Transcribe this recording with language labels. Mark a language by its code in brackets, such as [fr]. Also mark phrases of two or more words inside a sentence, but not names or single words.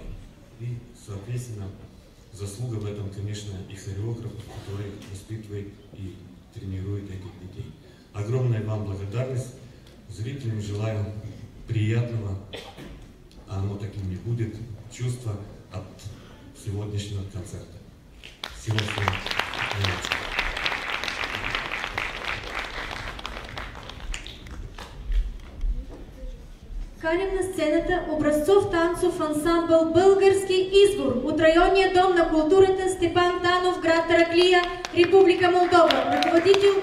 [ru] И, соответственно, заслуга в этом, конечно, и хореографов, который воспитывает и тренирует этих детей. Огромная вам благодарность. Зрителям желаю приятного, а оно таким не будет, чувства от сегодняшнего концерта. Всего наилучшего. [bg] Каним на сцената образцов танцов ансамбъл "Български извор" от районния дом на културата Степан Танов, град Тараклия, Република Молдова.